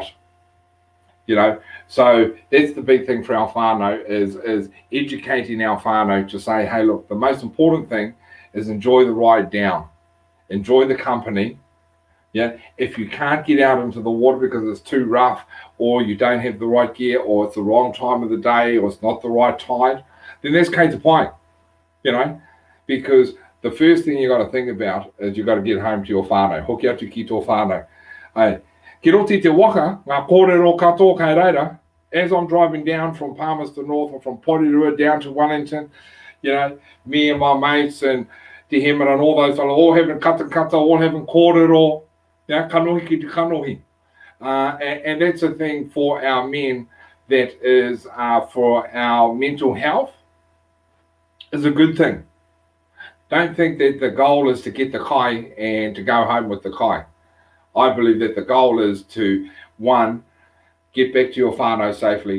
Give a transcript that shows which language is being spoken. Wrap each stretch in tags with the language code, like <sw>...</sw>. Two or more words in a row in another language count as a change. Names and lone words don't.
<en>You know, so that's the big thing for our whānau, is educating our whānau to say, hey, look, the most important thing is enjoy the ride down, enjoy the company. Yeah, if you can't get out into the water because it's too rough, or you don't have the right gear, or it's the wrong time of the day, or it's not the right tide, then that's</en> <mi>kei te pai,</mi> <en>you know, because the first thing you got to think about is you got to get home to your whānau.</en> <mi>Hoki atu ki tō whānau. Hey, ki roti te waka, ngā kōrero katoa kei reira,</mi> <en>as I'm driving down from Palmerston North or from Porirua down to Wellington, you know, me and my mates and Te Hemera and all those fellas, all having kata, all having kōrero, yeah,</en> <mi>kanohi ki te kanohi.</mi> <en>And that's a thing for our men, that is for our mental health, is a good thing. Don't think that the goal is to get the kai and to go home with the kai. I believe that the goal is to, 1, get back to your whānau safely.</en>